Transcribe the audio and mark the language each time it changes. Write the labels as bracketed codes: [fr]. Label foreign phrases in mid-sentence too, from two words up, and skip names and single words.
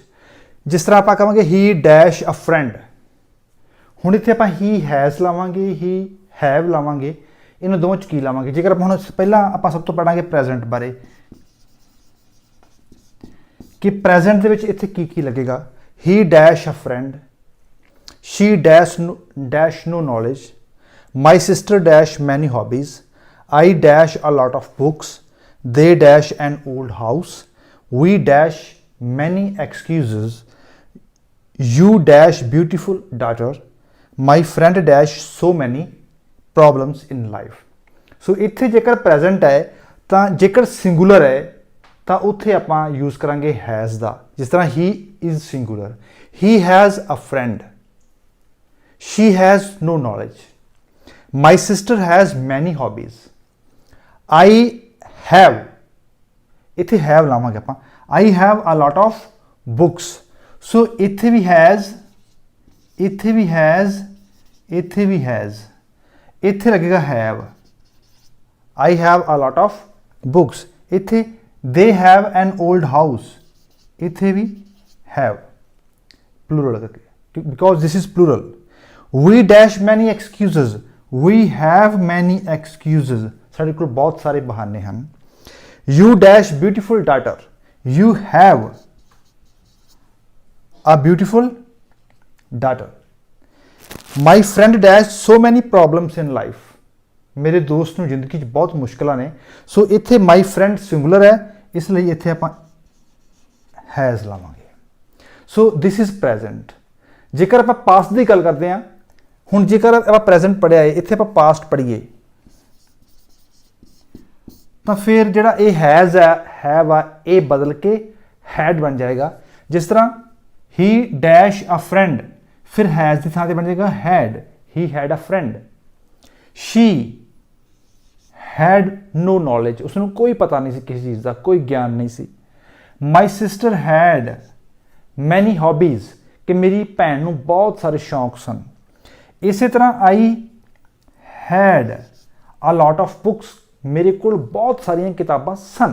[pa] ਜਿਸ ਤਰ੍ਹਾਂ ਆਪਾਂ ਕਹਾਂਗੇ [en] he dash a friend, [pa] ਹੁਣ ਇੱਥੇ ਆਪਾਂ [en] he has [pa] ਲਾਵਾਂਗੇ, [en] he have [pa] ਲਾਵਾਂਗੇ, ਇਹਨਾਂ ਦੋਵਾਂ 'ਚ ਕੀ ਲਾਵਾਂਗੇ। ਜੇਕਰ ਆਪਾਂ ਹੁਣ ਪਹਿਲਾਂ ਆਪਾਂ ਸਭ ਤੋਂ ਪੜਾਂਗੇ ਪ੍ਰੈਜ਼ੈਂਟ ਬਾਰੇ ਕਿ ਪ੍ਰੈਜ਼ੈਂਟ ਦੇ ਵਿੱਚ ਇੱਥੇ ਕੀ ਕੀ ਲੱਗੇਗਾ। [en] he dash a friend, she dash no knowledge, my sister dash many hobbies, I dash a lot of books, they dash an old house, we dash many excuses, you dash beautiful daughter, my friend dash so many problems in life। [pa] ਸੋ ਇੱਥੇ ਜੇਕਰ ਪ੍ਰੈਜ਼ੈਂਟ ਹੈ ਤਾਂ ਜੇਕਰ ਸਿੰਗੂਲਰ ਹੈ ਤਾਂ ਉੱਥੇ ਆਪਾਂ ਯੂਜ਼ ਕਰਾਂਗੇ ਹੈਜ਼ ਦਾ। ਜਿਸ ਤਰ੍ਹਾਂ [en] he is singular, he has a friend, she has no knowledge, my sister has many hobbies, I have, [pa] ਇੱਥੇ ਹੈਵ ਲਾਵਾਂਗੇ ਆਪਾਂ, [en] I have a lot of books. [pa] ਸੋ ਇੱਥੇ ਵੀ ਹੈਜ਼, ਇੱਥੇ ਵੀ ਹੈਜ਼, ਇੱਥੇ ਵੀ ਹੈਜ਼, ਇੱਥੇ ਲੱਗੇਗਾ ਹੈਵ, [en] I have a lot of books. ਇੱਥੇ they have an old house, [pa] ਇੱਥੇ ਵੀ [en] have, plural ਕਰਕੇ, because this is plural। we dash many excuses, we have many excuses, [pa] ਸਾਡੇ ਕੋਲ ਬਹੁਤ ਸਾਰੇ ਬਹਾਨੇ ਹਨ। [en] you dash beautiful daughter, you have a beautiful daughter, my friend dash so many problems in life, [pa] ਮੇਰੇ ਦੋਸਤ ਨੂੰ ਜ਼ਿੰਦਗੀ 'ਚ ਬਹੁਤ ਮੁਸ਼ਕਿਲਾਂ ਨੇ। ਸੋ ਇੱਥੇ [en] my friend [pa] ਸਿੰਗੂਲਰ ਹੈ, ਇਸ ਲਈ ਇੱਥੇ ਆਪਾਂ ਹੈਜ਼ ਲਾਵਾਂਗੇ। [en] so this is present. [pa] ਜੇਕਰ ਆਪਾਂ ਪਾਸਟ ਦੀ ਗੱਲ ਕਰਦੇ ਹਾਂ, ਹੁਣ ਜੇਕਰ ਆਪਾਂ ਪ੍ਰੈਜ਼ੈਂਟ ਪੜ੍ਹਿਆ ਹੈ, ਇੱਥੇ ਆਪਾਂ ਪਾਸਟ ਪੜ੍ਹੀਏ ਤਾਂ ਫਿਰ ਜਿਹੜਾ ਇਹ ਹੈਜ਼ ਹੈ, ਹੈਵ ਆ, ਇਹ ਬਦਲ ਕੇ ਹੈਡ ਬਣ ਜਾਏਗਾ। ਜਿਸ ਤਰ੍ਹਾਂ [en] he dash a friend, [pa] ਫਿਰ ਹੈਜ਼ ਦੀ ਥਾਂ ਤੇ ਬਣ ਜਾਏਗਾ ਹੈਡ, [en] he had a friend. she had no knowledge, [pa] ਉਸਨੋਂ ਕੋਈ ਪਤਾ ਨਹੀਂ ਸੀ ਕਿਸੀ ਚੀਜ਼ ਕਾ, ਕੋਈ ਗਿਆਨ ਨਹੀਂ ਸੀ। [en] my sister had many hobbies, [pa] ਕਿ ਮੇਰੀ ਭੈਣ ਨੂੰ ਬਹੁਤ ਸਾਰੇ ਸ਼ੌਕ ਸਨ। ਇਸ ਤਰ੍ਹਾਂ [en] I had a lot of books, [pa] ਮੇਰੇ ਕੋ ਬਹੁਤ ਸਾਰੀਆਂ ਕਿਤਾਬਾਂ ਸਨ।